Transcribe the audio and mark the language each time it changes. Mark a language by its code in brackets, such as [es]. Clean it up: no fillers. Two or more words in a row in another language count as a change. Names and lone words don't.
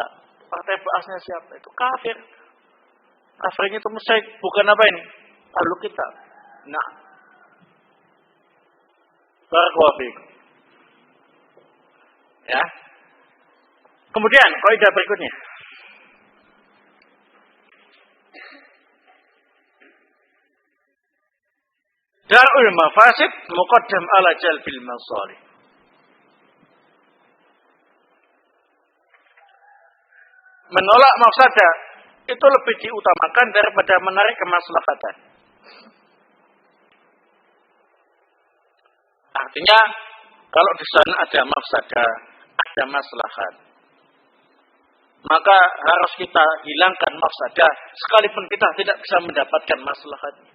[id] Partai Ba'athnya siapa? Itu kafir. Kafirnya itu musyrik, bukan apa ini? [ar] أهل الكتاب. بارك الله فيكم. Ya. [id] Kemudian kaidah berikutnya. [ar] درء المفاسد مقدم على جلب المصالح. [id] Menolak mafsadah itu lebih diutamakan daripada menarik kemaslahatan. Artinya, kalau di sana ada mafsadah, ada maslahat, maka harus kita hilangkan mafsadah, sekalipun kita tidak bisa mendapatkan maslahat.